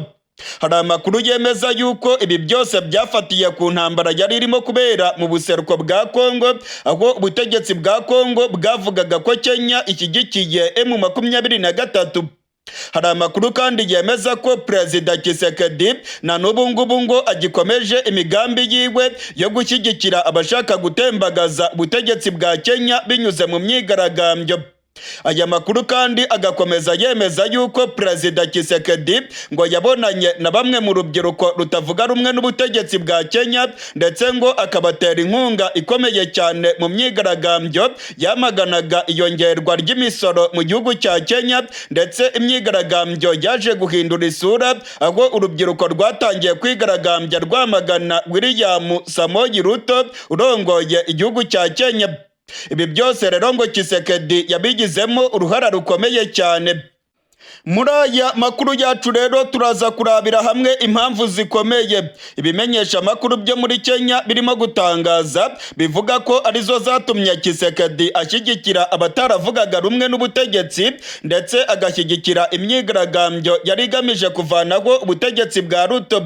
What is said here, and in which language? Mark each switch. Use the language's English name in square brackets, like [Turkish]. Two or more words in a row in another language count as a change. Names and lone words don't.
[Kinyarwanda] Hari amakuru yemeza yuko ibi byose byafatiye ku ntambara yari irimo kubera mu buseruko bwa Kongo, aho ubutegetsi bwa Kongo bwavugaga ko Kenya ishyigikiye M23. Hari amakuru kandi yemeza ko Perezida Tshisekedi na n'ubu ngubu ngo agikomeje imigambi yiwe yo gushyigikira abashaka gutembagaza ubutegetsi bwa Kenya binyuze mu myigaragambyo. Aya makuru kandi agakomeza yemeza yuko Perezida Tshisekedi ngo yabonanye na bamwe mu rubyiruko rutavuga rumwe n'ubutegetsi bwa Kenya ndetse ngo akabatera inkunga ikomeye cyane mu myigaragambyo yamaganaga iyongerwa ry'imisoro mu gihugu cya Kenya, ndetse imyigaragambyo yaje guhindura isura aho urubyiruko rwatangiye kwigaragambya rwamagana William Samoei Ruto urongoye igihugu cya Kenya. Ibi byose rero ngo Tshisekedi yabigizemo uruhara rukomeye cyane. Muri aya makuru yacu rero turaza kurabira hamwe impamvu zikomeye ibimenyesha makuru byo muri Kenya birimo gutangaza bivuga ko arizo zatumye Tshisekedi ashyigikira abataravugaga rumwe n'ubutegetsi ndetse agashyigikira imyigaragambyo yari igamije kuvanaho ubutegetsi bwa Ruto.